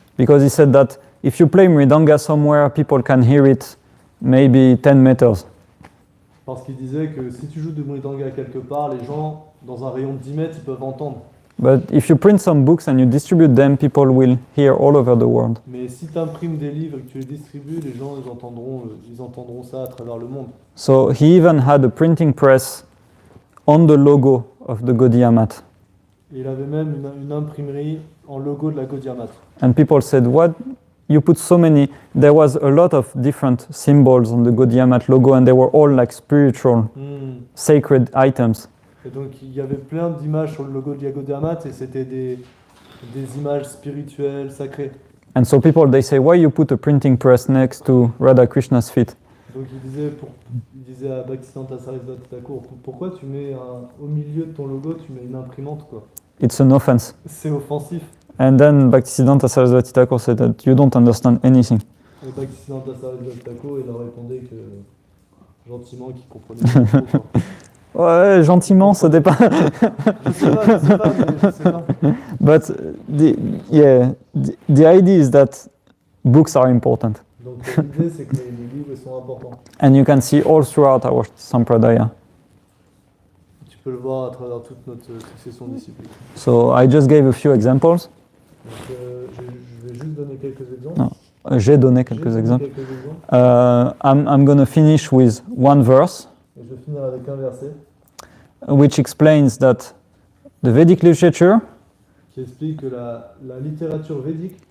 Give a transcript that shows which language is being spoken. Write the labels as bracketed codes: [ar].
[en] Because he said that if you play Mridanga somewhere, people can hear it maybe 10 meters. [fr] Parce qu'il disait que si tu joues de Mridanga quelque part, les gens, dans un rayon de 10 mètres, ils peuvent entendre. [en] But if you print some books and you distribute them, people will hear all over the world. [fr] Mais si tu imprimes des livres et que tu les distribues, les gens ils entendront ça à travers le monde. [en] So he even had a printing press on the logo of the Gaudiya Math. [fr] Et il avait même une imprimerie en logo de la Gaudiya Math. [en] And people said, what? You put so many. There was a lot of different symbols on the Gaudiya Math logo, and they were all like spiritual, sacred items. [fr] Et donc il y avait plein d'images sur le logo de la Gaudiya Math et c'était des images spirituelles, sacrées. [en] And so people, they say, why you put a printing press next to Radha Krishna's feet? [fr] Donc il disait à Bhaktisiddhanta Sarasvati Thakur, pourquoi tu mets au milieu de ton logo, tu mets une imprimante quoi? [en] It's an offense. [fr] C'est offensif. [en] And then Bhaktisiddhanta Sarasvati Thakur said that you don't understand anything. [fr] Et Bhaktisiddhanta Sarasvati Thakur, il leur répondait que gentiment qu'il comprenait pas trop, quoi. Ouais, gentiment, ça dépend. Je sais pas, mais je sais pas. [en] But the idea is that books are important. [fr] Donc l'idée c'est que les livres sont importants. [en] And you can see all throughout our sampradaya. [fr] Tu peux le voir à travers toute notre succession disciplique. [en] So I just gave a few examples. [fr] Donc je vais juste donner quelques exemples. Non, j'ai donné quelques exemples. [en] I'm going to finish with one verse. [fr] Et je vais finir avec un verset [en] which explains that the Vedic literature, [fr] qui explique que la littérature védique,